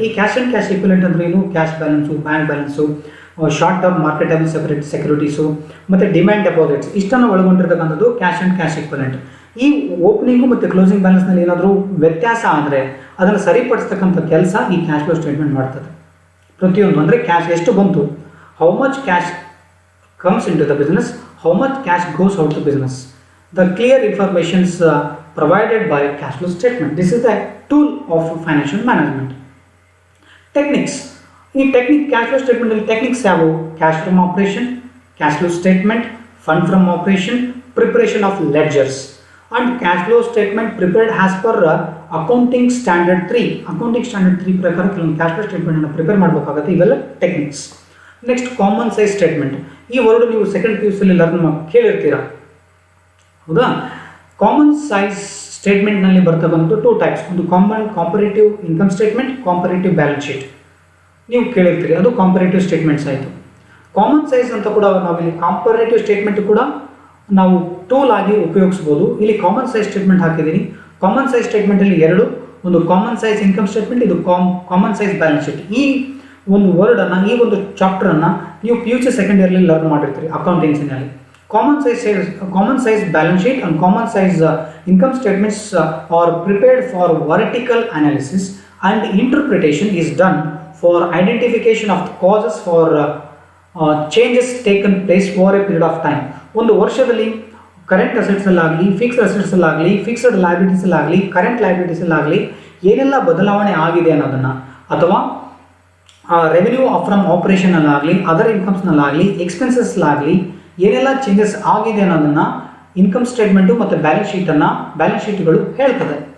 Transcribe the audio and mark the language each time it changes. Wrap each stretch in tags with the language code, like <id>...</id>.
<kn>ಈ cash and cash equivalent ಅಂದರೆ ಏನು? Cash balance, bank balance, short term marketable securities ಮತ್ತು ಡಿಮ್ಯಾಂಡ್ ಡೆಪಾಸಿಟ್ಸ್ ಇಷ್ಟನ್ನು ಒಳಗೊಂಡಿರ್ತಕ್ಕಂಥದ್ದು ಕ್ಯಾಶ್ ಆ್ಯಂಡ್ ಕ್ಯಾಶ್ ಈಕ್ವಲೆಂಟ್. ಈ ಓಪನಿಂಗು ಮತ್ತು ಕ್ಲೋಸಿಂಗ್ ಬ್ಯಾಲೆನ್ಸ್ನಲ್ಲಿ ಏನಾದರೂ ವ್ಯತ್ಯಾಸ ಆದರೆ ಅದನ್ನು ಸರಿಪಡಿಸ್ತಕ್ಕಂಥ ಕೆಲಸ ಈ ಕ್ಯಾಶ್ ಫ್ಲೋ ಸ್ಟೇಟ್ಮೆಂಟ್ ಮಾಡ್ತದೆ. ಪ್ರತಿಯೊಂದು ಅಂದರೆ ಕ್ಯಾಶ್ ಎಷ್ಟು ಬಂತು,</kn> <en>How much cash comes into the business, how much cash goes out to business. The clear informations provided by cash flow statement. This is the tool of financial management. Techniques. In cash flow statement techniques have cash from operation, cash flow statement, fund from operation, preparation of ledgers, and cash flow statement prepared as per accounting standard 3.</en> <kn>Accounting standard 3 ಪ್ರಕಾರ ಕೆಲವೊಂದು cash flow statement ಅನ್ನು prepare ಮಾಡಬೇಕಾಗುತ್ತೆ. ಇವೆಲ್ಲ techniques. Next common size statement. ಈ word ನೀವು second PUC ಅಲ್ಲಿ learn ಕೇಳಿರ್ತೀರಾ, ಹೌದಾ? Common size ಸ್ಟೇಟ್ಮೆಂಟ್ನಲ್ಲಿ ಬರ್ತಕ್ಕಂಥ ಟೂ ಟೈಪ್ಸ್, ಒಂದು ಕಾಂಪರೇಟಿವ್ ಇನ್ಕಮ್ ಸ್ಟೇಟ್ಮೆಂಟ್, ಕಾಂಪರೇಟಿವ್ ಬ್ಯಾಲೆನ್ಸ್ ಶೀಟ್. ನೀವು ಕೇಳಿರ್ತೀರಿ, ಅದು ಕಾಂಪರೇಟಿವ್ ಸ್ಟೇಟ್ಮೆಂಟ್ಸ್ ಆಯಿತು. ಕಾಮನ್ ಸೈಜ್ ಅಂತ ಕೂಡ ನಾವಿಲ್ಲಿ ಕಾಂಪರೇಟಿವ್ ಸ್ಟೇಟ್ಮೆಂಟ್ ಕೂಡ ನಾವು ಟೂಲ್ ಆಗಿ ಉಪಯೋಗಿಸ್ಬೋದು. ಇಲ್ಲಿ ಕಾಮನ್ ಸೈಜ್ ಸ್ಟೇಟ್ಮೆಂಟ್ ಹಾಕಿದ್ದೀನಿ. ಕಾಮನ್ ಸೈಜ್ ಸ್ಟೇಟ್ಮೆಂಟಲ್ಲಿ ಎರಡು, ಒಂದು ಕಾಮನ್ ಸೈಜ್ ಇನ್ಕಮ್ ಸ್ಟೇಟ್ಮೆಂಟ್, ಇದು ಕಾಮನ್ ಸೈಜ್ ಬ್ಯಾಲೆನ್ಸ್ ಶೀಟ್. ಈ ಒಂದು ವರ್ಡನ್ನು, ಈ ಒಂದು ಚಾಪ್ಟರನ್ನು ನೀವು PUC second yearly learn ಮಾಡಿರ್ತೀರಿ ಅಕೌಂಟೆನ್ಸಿನಲ್ಲಿ.</kn> <en>Common size balance sheet and common size income statements are prepared for vertical analysis, and interpretation is done for identification of the causes for changes taken place over a period of time.</en> <kn>ಒಂದು ವರ್ಷದಲ್ಲಿ current assets ಅಲ್ಲಾಗಲಿ, fixed assets ಅಲ್ಲಾಗಲಿ, fixed liabilities ಅಲ್ಲಾಗಲಿ, current liabilities ಅಲ್ಲಾಗಲಿ ಏನೆಲ್ಲ ಬದಲಾವಣೆ ಆಗಿದೆ ಅನ್ನೋದನ್ನು, ಅಥವಾ revenue from operation ಅಲ್ಲಾಗಲಿ, other ಇನ್ಕಮ್ಸ್ನಲ್ಲಾಗಲಿ, ಎಕ್ಸ್ಪೆನ್ಸಸ್ಲಾಗಲಿ ಏನೆಲ್ಲ changes ಆಗಿದೆ ಅನ್ನೋದನ್ನು ಇನ್ಕಮ್ ಸ್ಟೇಟ್ಮೆಂಟು ಮತ್ತು ಬ್ಯಾಲೆನ್ಸ್ ಶೀಟ್ಗಳು ಹೇಳ್ತದೆ.</kn>